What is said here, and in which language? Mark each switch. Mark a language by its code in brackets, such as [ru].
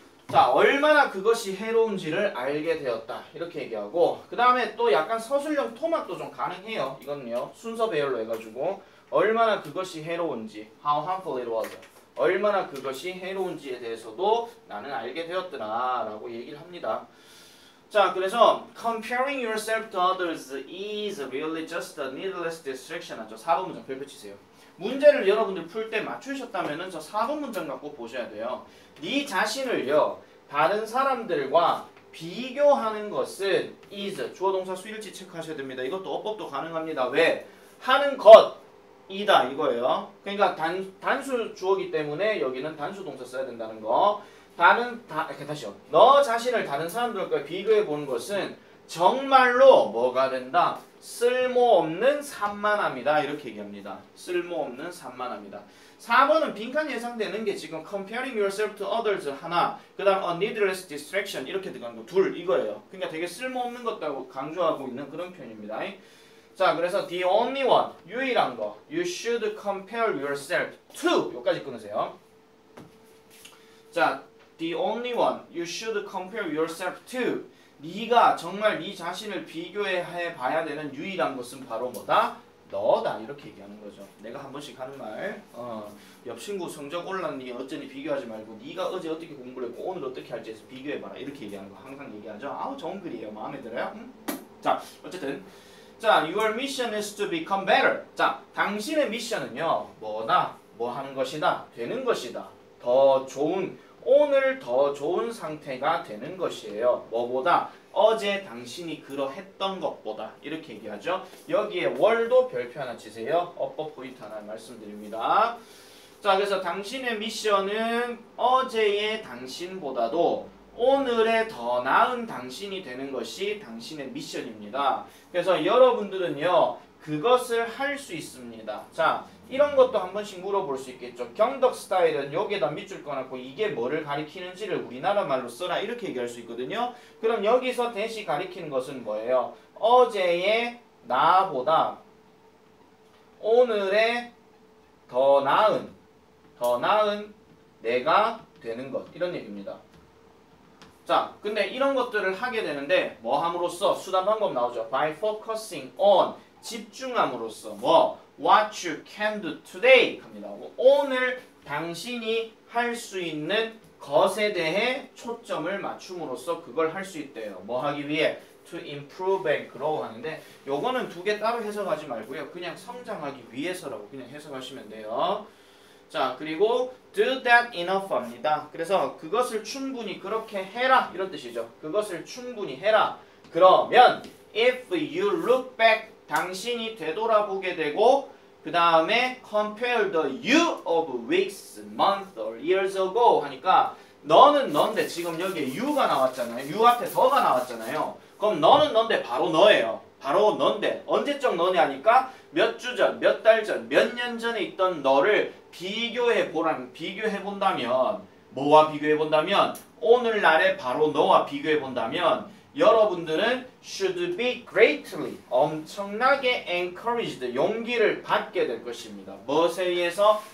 [ko] 자, 얼마나 그것이 해로운지를 알게 되었다. 이렇게 얘기하고 그 다음에 또 약간 서술형 토막도 좀 가능해요. 이거는요. 순서 배열로 해가지고 얼마나 그것이 해로운지 [en] How harmful it was. [ko] 얼마나 그것이 해로운지에 대해서도 나는 알게 되었더라 라고 얘기를 합니다. 자, 그래서 [en] comparing yourself to others is really just a needless distraction [ko] 하죠. 4번 문장 별표 치세요. 문제를 여러분들 풀 때 맞추셨다면 저 4번 문장 갖고 보셔야 돼요. 네 자신을요 다른 사람들과 비교하는 것은 is 주어 동사 수일치 체크하셔야 됩니다. 이것도 어법도 가능합니다. 왜? 하는 것이다 이거예요. 그러니까 단수 주어기 때문에 여기는 단수 동사 써야 된다는 거. 다시요. 너 자신을 다른 사람들과 비교해 보는 것은 정말로 뭐가 된다? 쓸모없는 산만함이다. 이렇게 얘기합니다. 쓸모없는 산만함이다. 4번은 빈칸 예상되는 게 지금 [en] comparing yourself to others [ko] 하나, 그 다음 [en] a needless distraction [ko] 이렇게 들어간 거 둘 이거예요. 그러니까 되게 쓸모없는 것다고 강조하고 있는 그런 표현입니다. 자, 그래서 [en] the only one, [ko] 유일한 거, [en] you should compare yourself to [ko] 요까지 끊으세요. 자, [en] the only one, you should compare yourself to [ko] 네가 정말 네 자신을 비교해 봐야 되는 유일한 것은 바로 뭐다? 너다 이렇게 얘기하는 거죠. 내가 한 번씩 하는 말 옆 친구 성적 올랐니 어쩌니 비교하지 말고 네가 어제 어떻게 공부를 했고 오늘 어떻게 할지 해서 비교해봐라 이렇게 얘기하는 거 항상 얘기하죠. 아우 좋은 글이에요. 마음에 들어요? 자 어쨌든 자 [en] your mission is to become better. [ko] 자 당신의 미션은요 뭐다? 뭐 하는 것이다? 되는 것이다. 더 좋은 오늘 더 좋은 상태가 되는 것이에요. 뭐보다? 어제 당신이 그러했던 것보다 이렇게 얘기하죠. 여기에 월도 별표 하나 치세요. 어법 포인트 하나 말씀드립니다. 자 그래서 당신의 미션은 어제의 당신보다도 오늘의 더 나은 당신이 되는 것이 당신의 미션입니다. 그래서 여러분들은요 그것을 할 수 있습니다. 자 이런 것도 한 번씩 물어볼 수 있겠죠. 경덕 스타일은 여기에다 밑줄 꺼놓고 이게 뭐를 가리키는지를 우리나라 말로 써라 이렇게 얘기할 수 있거든요. 그럼 여기서 대시 가리키는 것은 뭐예요? 어제의 나보다 오늘의 더 나은 내가 되는 것 이런 얘기입니다. 자 근데 이런 것들을 하게 되는데 뭐 함으로써 수단 방법 나오죠. [en] By focusing on [ko] 집중함으로써 뭐 [en] What you can do today [ko] 합니다. 오늘 당신이 할 수 있는 것에 대해 초점을 맞춤으로써 그걸 할 수 있대요. 뭐 하기 위해? [en] To improve and grow [ko] 하는데 요거는 두 개 따로 해석하지 말고요. 그냥 성장하기 위해서라고 그냥 해석하시면 돼요. 자 그리고 [en] do that enough [ko] 합니다. 그래서 그것을 충분히 그렇게 해라 이런 뜻이죠. 그것을 충분히 해라. [en] 그러면 if you look back [ko] 당신이 되돌아보게 되고 그 다음에 [en] compare the you of weeks, months or years ago [ko] 하니까 너는 넌데 지금 여기에 [en] you가 [ko] 나왔잖아요. you 앞에 더가 나왔잖아요. 그럼 너는 넌데 바로 너예요. 바로 넌데 언제적 너네 하니까 몇 주 전, 몇 달 전, 몇 년 전에 있던 너를 비교해 본다면 뭐와 비교해 본다면 오늘날의 바로 너와 비교해 본다면 여러분들은 [en] should be greatly [ko] 엄청나게 encouraged 용기를 받게 될 것입니다. 무엇에 의해서?